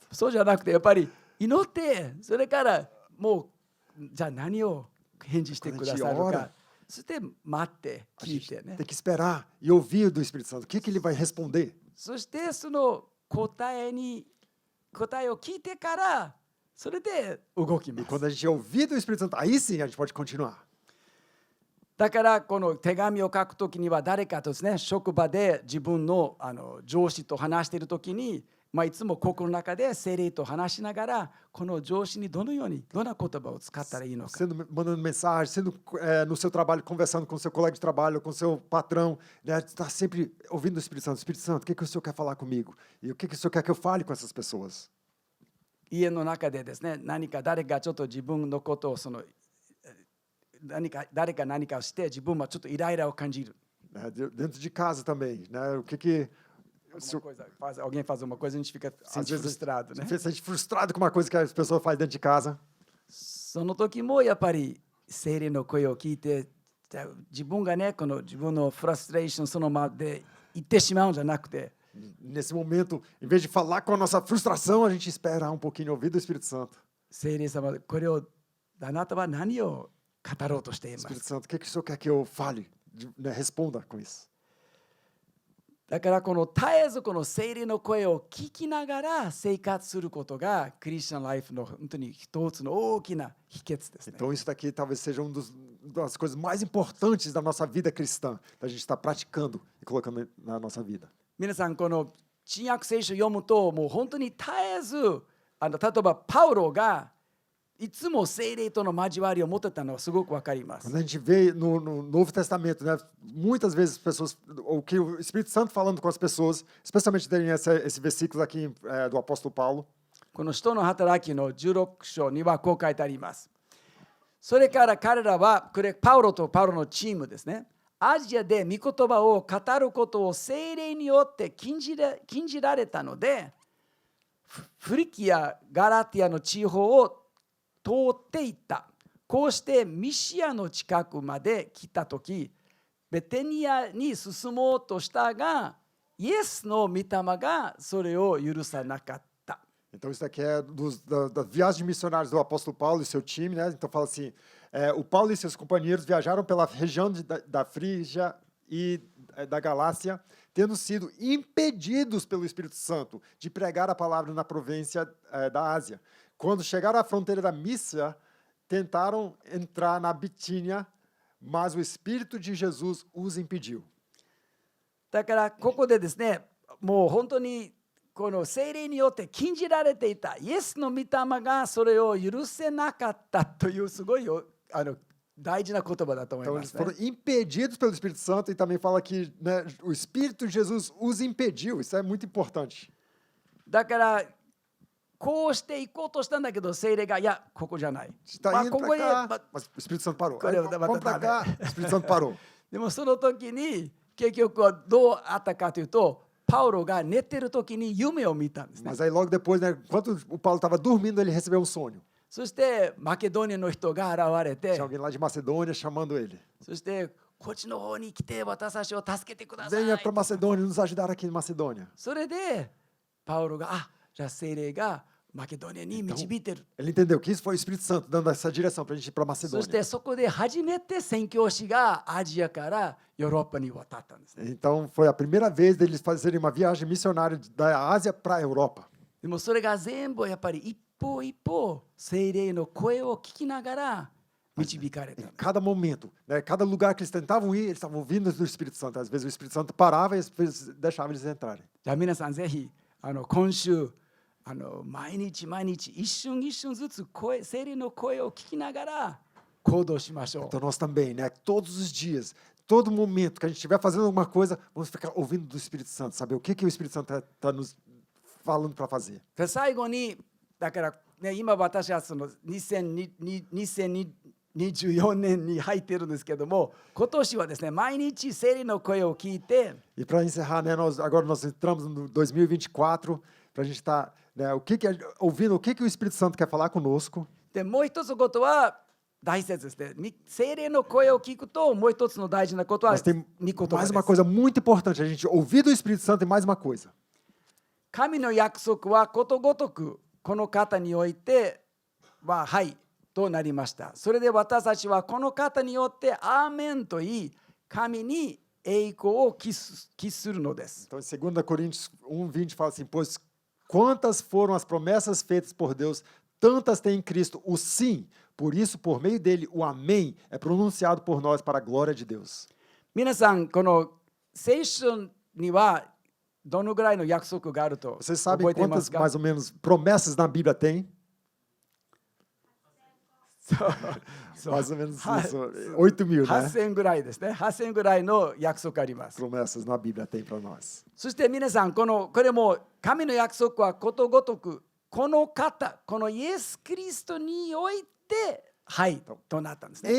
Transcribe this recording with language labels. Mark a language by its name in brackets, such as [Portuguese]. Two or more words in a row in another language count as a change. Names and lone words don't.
[Japanese] そうじゃなくて、やっぱり祈って、それからもう、じゃあ何を返事してくださるか、そして待って聞いてね。 [Portuguese] Tem que esperar e ouvir do Espírito Santo. O que ele vai responder? [Japanese] そしてその答えを聞いてから、それで動きま [Portuguese] E [Japanese] す。 [Portuguese] quando a gente ouvir do Espírito Santo, aí sim a gente pode continuar. [Japanese] だからこの手紙を書くときには誰かとですね、職場で自分の上司と話しているときに、いつも心の中で聖霊と話しながら、この上司にどのようにどんな言葉を使ったらいいのか。 [Portuguese] Mandando mensagem, no seu trabalho, conversando com o seu colega de trabalho, com o seu patrão, né? Está sempre ouvindo do Espírito Santo. Espírito Santo, o que o Senhor quer falar comigo? E o que o Senhor quer que eu fale com essas pessoas? [Japanese] 家の中でですね、何か誰かちょっと自分のことを誰か何かをして自分はちょっとイライラを感じる。 [Portuguese] Dentro de casa também, né? Alguém faz uma coisa, a gente fica frustrado, né? Se a gente frustrado com uma coisa que as pessoas fazem dentro de casa. [Japanese] その時もやっぱり聖霊の声を聞いて、自分がね、この自分のフラストレーションそのままで言ってしまうんじゃなくて、 [Portuguese] Nesse momento, em vez de falar com a nossa frustração, a gente espera um pouquinho ouvir do Espírito Santo. [Japanese] 聖霊様、これをあなたは何を語ろうとしていま [Portuguese] Espírito [Japanese] す。 [Portuguese] Santo, o que o Senhor quer que eu fale? Né? Responda com isso. [Japanese] だからこの絶えずこの聖霊の声を聞きながら生活することがクリスチャンライフの本当に一つの大きな秘訣ですね。 [Portuguese] Então isso daqui talvez seja das coisas mais importantes da nossa vida cristã, da gente estar praticando e colocando na nossa vida. [Japanese] 皆さんこの新約聖書を読むともう本当に絶えず例えばパウロがいつも聖霊との交わりを持ってたのはすごくわかります。 [Portuguese] Quando a gente vê no Novo Testamento, né, muitas vezes as pessoas, o que o Espírito Santo falando com as pessoas, especialmente tem esse versículo aqui do apóstolo Paulo. [Japanese] この使徒の働きの16章にはこう書いてあります。それから彼らはこれパウロとパウロのチームですね。アジアで御言葉を語ることを聖霊によって禁じられたので、フリキア・ガラティアの地方を通っていった。こうしてミシアの近くまで来たとき、 ベテニアに進もうとしたが、イエスの御霊がそれを許さなかった。 [Portuguese] Então, isso aqui é das viagens missionárias do apóstolo Paulo e seu time, né? Então, fala assim, o Paulo e seus companheiros viajaram pela região da Frígia e da Galácia, tendo sido impedidos pelo Espírito Santo de pregar a palavra na província da Ásia. Quando chegaram à fronteira da Mísia, tentaram entrar na Bitínia, mas o Espírito de Jesus os impediu. [Japanese] だからここでですね、もう本当にこの聖霊によって禁じられていたイエスの御霊がそれを許せなかったというすごい大事な言葉だと思い [Portuguese] Então, [Japanese] ま [Portuguese] eles [Japanese] す、ね。 [Portuguese] foram impedidos pelo Espírito Santo e também fala que, né, o Espírito de Jesus os impediu. Isso é muito importante. [Japanese] だからこうして行こうとしたんだけど、聖霊がいやここじゃない。 [Portuguese] Está [Japanese] まあ [Portuguese] indo [Japanese] ここ [Portuguese] para [Japanese] に [Portuguese] cá, mas o Espírito Santo parou. Aí, vamos para cá, o Espírito Santo parou. [Japanese] でもその時に結局はどうあったかというと、パウロが寝てる時に夢を見たんですね。 [Portuguese] Mas aí logo depois, né, enquanto o Paulo estava dormindo, ele recebeu um sonho. [Japanese] そしてマケドニアの人が現れて [Portuguese] Tinha alguém lá de Macedônia chamando ele. [Japanese] そしてこっちの方に来て私たちを助けてください。 [Portuguese] Venha para Macedônia, nos ajudar aqui em Macedônia. [Japanese] それでパウロがじゃあ聖霊がマケドニアに導いてる。 [Portuguese] Ele entendeu que isso foi o Espírito Santo dando essa direção para a gente ir para [Japanese] そし [Portuguese] Macedônia. [Japanese] てそこで初めて宣教師がアジアからヨーロッパに渡ったんですね。 [Portuguese] Então foi a primeira vez deles fazerem uma viagem missionária da Ásia para a Europa. [Japanese] でもそれが全部やっぱり一歩一歩聖霊の声を聞きながら導かれた。 [Portuguese] Em cada momento, né, cada lugar que eles tentavam ir, eles estavam ouvindo do Espírito Santo. Às vezes o Espírito Santo parava e deixava eles entrarem. [Japanese] じゃあ皆さんぜひ今週毎日毎日一瞬一瞬ずつ聖霊の声を聞きながら行動しましょう。 [Portuguese] Então nós também, né, todos os dias, todo momento que a gente estiver fazendo alguma coisa, vamos ficar ouvindo do Espírito Santo, saber o que o Espírito Santo está nos falando para fazer. [Japanese] で最後にだから、ね、今私はその2024年に入っているんですけども、今年はですね毎日聖霊の声を聞いて [Portuguese] E para encerrar, né, agora nós entramos no 2024, para a gente estar, né, ouvindo o que o Espírito Santo quer falar conosco. [Japanese] でもう一つことは大切ですね。聖霊の声を聞くともう一つの大事なことは [Portuguese] Mas tem [Japanese] 御言葉 [Portuguese] mais [Japanese] で [Portuguese] uma [Japanese] す。 [Portuguese] coisa muito importante, a gente ouvir do Espírito Santo e mais uma coisa. [Japanese] 神の約束はことごとくこの方においてははいとなりました。それで私たちはこの方によってアーメンと言い、神に栄光を期するのです。 [Portuguese] Então, em 2 Coríntios 1:20 fala assim: pois quantas foram as promessas feitas por Deus, tantas tem em Cristo o sim. Por isso, por meio dele, o amém é pronunciado por nós para a glória de Deus. [Japanese] 皆さんこの聖書にはどのぐらいの約束があると [Portuguese] Vocês [Japanese] 覚 [Portuguese] sabem [Japanese] えていま [Portuguese] quantas, [Japanese] すか？ [Portuguese] mais ou menos, promessas na Bíblia tem? [Japanese] そう [Portuguese] Mais ou menos [Japanese] はい [Portuguese] isso, 8.000, né? [Japanese] 8000 ぐらいですね。8000ぐらいの約束あります。 [Portuguese] Promessas na Bíblia tem para nós. [Japanese] そして皆さんこれも神の約束はことごとくこの方このイエス・キリストにおいてはいとなったんですね。